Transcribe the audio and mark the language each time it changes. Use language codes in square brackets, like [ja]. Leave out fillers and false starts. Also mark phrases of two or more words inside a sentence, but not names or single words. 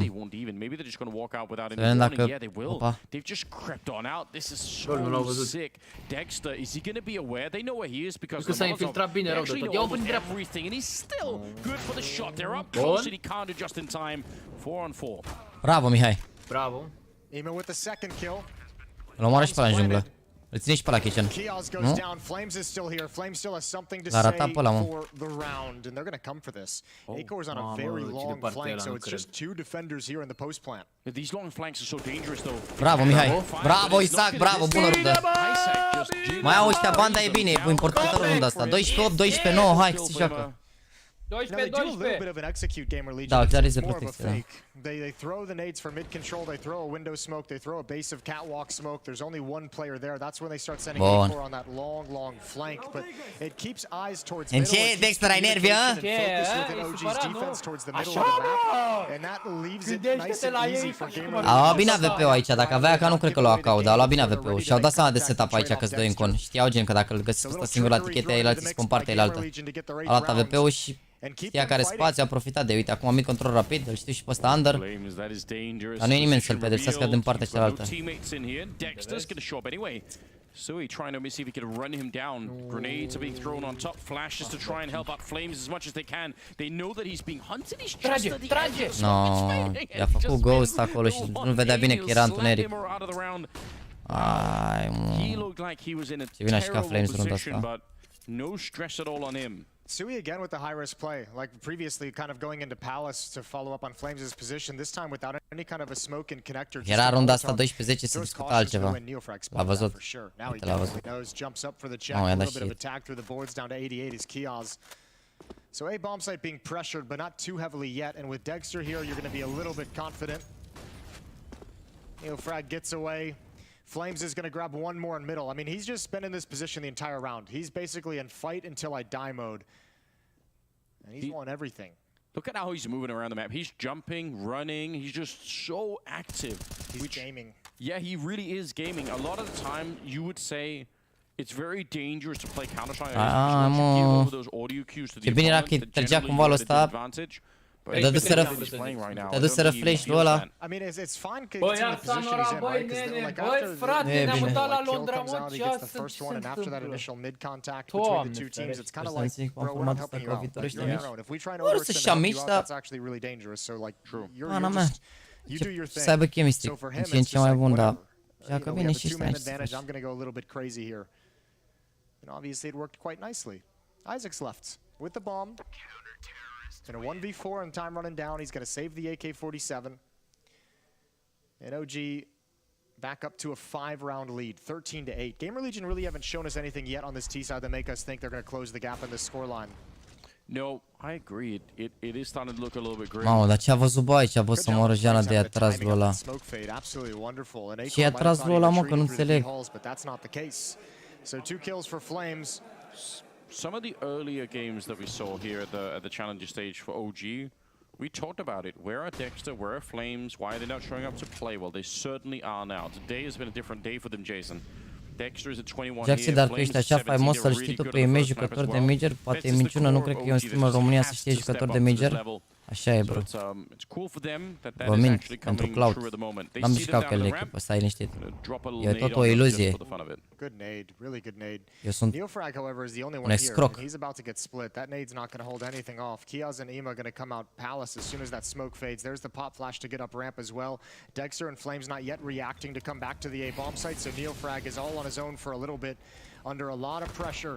[ro] Să vedem dacă... Opa. Nu l-au văzut. Că s-a infiltrat bine rău de tot. Ia-o până dreapta. Bun. Bravo, Mihai. Bravo. [en] Ima with the second kill. [ro] Îl omoară și pe ăla în junglă. Îl ține și pe ăla kitchen. Nu? L-a ratat pe ăla, mă. Bravo, Mihai. Bravo, Isaac, bravo, bună rundă. Mai au ăștia banda, e bine, e importantă runda asta. 12-8, 12-9, hai că se joacă. 12-12. Da, chiar e de protecție, da. [en] They throw the nades for mid control, they throw a window smoke, they throw a base of catwalk smoke. There's only one player there. That's when they start sending A4 on that long flank. But it keeps eyes towards middle. [ro] Ce, Dexter, ai nervi, a? [en] And that leaves it nice and easy for Gamer. [ro] Au luat bine AVP-ul aici, dacă avea ca nu cred că l-au acau, dar au luat bine AVP-ul și au dat seama de setup aici că-s doi în con. Știau gen că dacă îl găsesc ăsta singur la tichete, el alții se comparte el altă. Au luat AVP-ul și știa care spațiu, a profitat de, uite, acum [en] mid control [ro] rapid, îl știu și pe ăsta under. Dar nu e nimeni să-l pedepsească din partea cealaltă. [en] Sui trying to see if he can run him down. Grenades are being thrown on top. Flashes to try and help out Flames as much as they can. They know that he's being hunted. He's just at the edge. [ro] No, i-a făcut ghost acolo și nu vedea bine că era întuneric. Ai, mă. Ce vine așa ca Flames runda asta. [en] No stress at all on him. Sui again with the high risk play, like previously, kind of going into Palace to follow up on Flames' position. This time without any kind of a smoke and connector. [ro] Era runda asta 12-10, se discuta altceva. L-a văzut. Uite, l-a văzut. [en] Oh, [ro] i-a dat și [en] So a bomb site being pressured, but not too heavily yet. And with Dexter here, you're going to be a little bit confident. Neofrag gets away. Flames is going to grab one more in middle. I mean, he's just been in this position the entire round. He's basically in fight until I die mode. And he's won everything. Look at how he's moving around the map. He's jumping, running. He's just so active. He's gaming. Yeah, he really is gaming. A lot of the time, you would say it's very dangerous to play Counter-Strike. [ro] Ce bine era că trăgea cumva lui ăsta. Dăduseră flash-ul ăla. [en] I mean, it's fine [ro] Băi, [en] considering the position he's in, [ro] băi, [en] right? 'Cause [ro] nene, [en] like [ro] băi, [en] after [ro] frate, [en] the [ro] ne-am [en] initial, [ro] mutat la [en] like, kill [ro] Londra, [en] comes [ro] mă, [en] out, he [ro] ce [en] gets the [ro] asta, [en] first [ro] ce [en] one, [ro] se [en] and after that [ro] întâmplă? [en] initial mid contact between the two teams, it's kind of like, bro, we're not helping you out. Like, you're on your own. If we try and overextend to help you out, that's actually really dangerous. So like, you're just, you do your thing. [ro] Să aibă chemistry. [en] So for him, [ro] Din ce în [en] it's [ro] ce [en] just [ro] mai [en] like, [ro] bun, dar [en] whatever. [ro] joacă [en] We [ro] bine [en] have [ro] și [en] a [ro] ăștia. [en] 2-man advantage. I'm gonna go a little bit crazy here. And obviously it worked quite nicely. Isaac's left with the bomb. In a 1v4 and time running down, he's gonna save the AK-47. And OG back up to a 5-round lead, 13-8. Gamer Legion really haven't shown us anything yet on this T side that make us think they're gonna close the gap in this scoreline. No, I agree. It is starting to look a little bit grim. [ro] Mamă, dar ce a văzut bă aici, bă, să moară Jana de a tras lui ăla. Ce i-a tras lui ăla, mă, că nu înțeleg. [en] So 2 kills for Flames. Some of the earlier games that we saw here at the challenger stage for OG, we talked about it. Where are Dexter? Where are Flames? Why are they not showing up to play? Well, they certainly are now. Today has been a different day for them, Jason. Dexter is at 21 [ro] Jaxy, dar tu ești așa faimos să-l știi tu că e meci jucător de Major? Poate e minciună, nu cred că e un streamer în România să știe jucător de Major. Așa e, bro. Vă mint pentru cloud. N-am jucat cu el de echipă, stai liniștit. E tot o iluzie. [en] Good nade, really good nade. [ro] Eu sunt [en] Neofrag, however, is the only one [ro] un [en] here. [ro] escroc. [en] He's about to get split. That nade's not going to hold anything off. Kiaz and Ema going to come out Palace as soon as that smoke fades. There's the pop flash to get up ramp as well. Dexter and Flames not yet reacting to come back to the A bomb site, so Neofrag is all on his own for a little bit, under a lot of pressure.